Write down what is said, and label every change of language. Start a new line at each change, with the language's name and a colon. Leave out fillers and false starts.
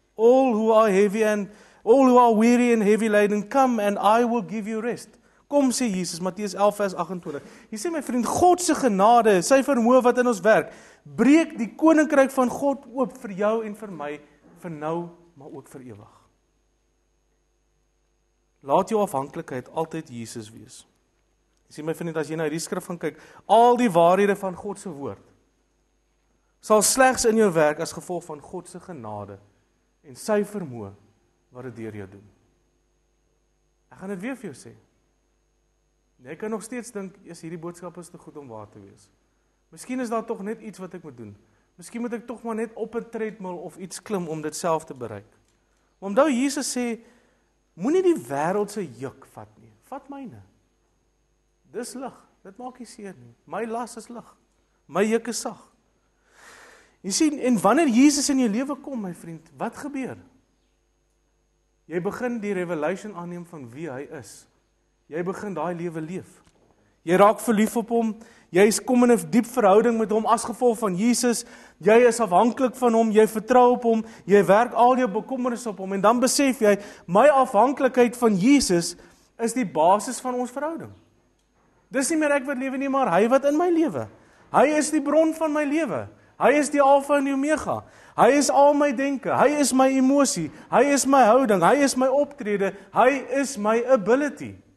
English: All who are weary and heavy laden, come and I will give you rest.
Afrikaans: Kom, sê Jesus, Matteus 11 vers 28. Jy sê my vriend, God se genade, sy vermoë wat in ons werk, breek die koninkryk van God oop vir jou en vir my, vir nou, maar ook vir ewig. Laat jou afhanklikheid altyd Jesus wees. Jy sê my vriend, as jy nou die skrif gaan kyk, al die waarhede van God se woord, sal slegs in jou werk as gevolg van God se genade en sy vermoë wat dit deur jou doen. Ek gaan dit weer vir jou sê. Jy kan nog steeds dink, hierdie boodskap is te goed om waar te wees. Miskien is daar tog net iets wat ek moet doen. Miskien moet ek tog maar net op 'n treadmill of iets klim om dit self te bereik. Maar onthou Jesus sê, moenie die wêreld se juk vat nie. Vat myne. Dis lig. Dit maak nie seer nie. My las is lig. My juk is sag. Jy sien, en wanneer Jesus in jou lewe kom, my vriend, wat gebeur? Jy begin die revelation aanneem van wie hy is. Jy begin daai lewe leef. Jy raak verlief op hom, jy kom in 'n diep verhouding met hom as gevolg van Jesus, jy is afhanklik van hom, jy vertrou op hom, jy werk al jou bekommernisse op hom, en dan besef jy, my afhanklikheid van Jesus is die basis van ons verhouding. Dis nie meer ek wat lewe nie, maar hy wat in my lewe. Hy is die bron van my lewe. Hy is die Alfa en die Omega. Hy is al my denke, hy is my emosie, hy is my houding, hy is my optrede, hy is my ability.